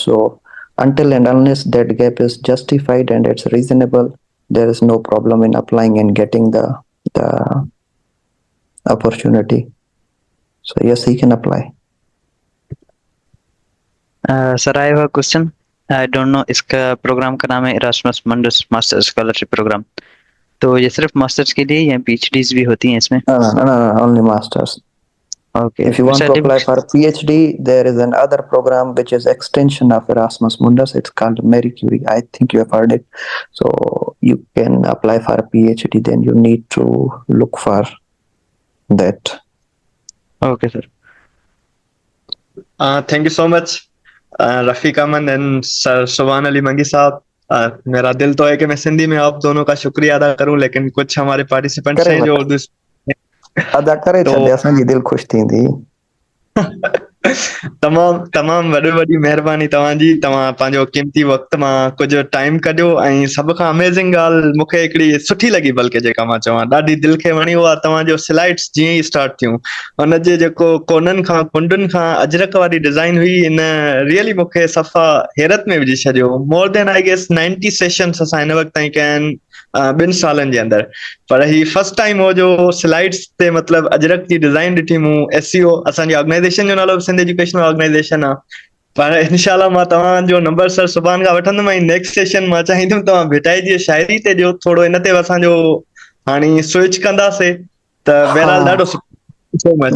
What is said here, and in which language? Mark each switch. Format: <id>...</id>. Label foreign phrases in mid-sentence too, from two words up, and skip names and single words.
<en>So until and unless that gap is justified and it's reasonable, there is no problem in applying and getting the opportunity. So yes, he can apply. Sir, I have a question. I don't know</en> <ur>اس کا پروگرام کا نام ہے Erasmus Mundus ماسٹر اسکالرشپ پروگرام. تو یہ صرف ماسٹرز کے لیے یا PhDs بھی ہوتی ہیں اس میں?</ur> <en>No, only masters. Okay. If you want to apply for PhD, there is another program which is extension of Erasmus Mundus. It's called Marie Curie. I think you have heard it. So you can apply for a PhD. Then you need to look for that. Okay, sir. Thank you so much,</en> <ur>رفیق احمد اینڈ سر سبحان علی منگی صاحب. میرا دل تو ہے کہ میں سندھی میں آپ دونوں کا شکریہ ادا کروں، لیکن کچھ ہمارے پارٹیسپینٹس ہیں جو اردو</ur> <sd>अदा करे छॾे असांजी दिल ख़ुशि थींदी. तमामु वॾी महिरबानी तव्हांजी. तव्हां पंहिंजो क़ीमती वक़्त मां कुझु टाइम कढियो ऐं सभ खां अमेज़िंग ॻाल्हि मूंखे हिकिड़ी सुठी लॻी, बल्कि जेका मां चवां ॾाढी दिलि खे वणी, उहा तव्हांजो स्लाइड्स जीअं ई स्टार्ट थियूं हुनजे जेको कोननि खां कुंडुनि खां अजरक वारी डिज़ाइन हुई,</sd> <en>in really</en> <sd>मूंखे सफ़ा हैरत में विझी छॾियो.</sd> <en>more than I guess</en> <sd>90 सेशंस असां हिन वक़्त ताईं कया आहिनि 2 सालनि जे अंदरि, पर ही</sd> <en>first time</en> <sd>हो जो स्लाइड्स ते मतिलबु अजरक जी डिज़ाइन ॾिठी मूं. SEO असांजी ऑर्गेनाइज़ेशन जो नालो सिंध एजुकेशनल ऑर्गेनाइज़ेशन आहे, पर इंशाल्लाह मां तव्हांजो नंबर सर सुभाणे खां वठंदुमि ऐं</sd> <en>next session</en> <sd>मां चाहींदुमि तव्हां भेटाइजी शाइरी ते ॾियो. थोरो इन ते असांजो हाणे स्विच कंदासीं त बहरहाल ॾाढो सुठो.</sd>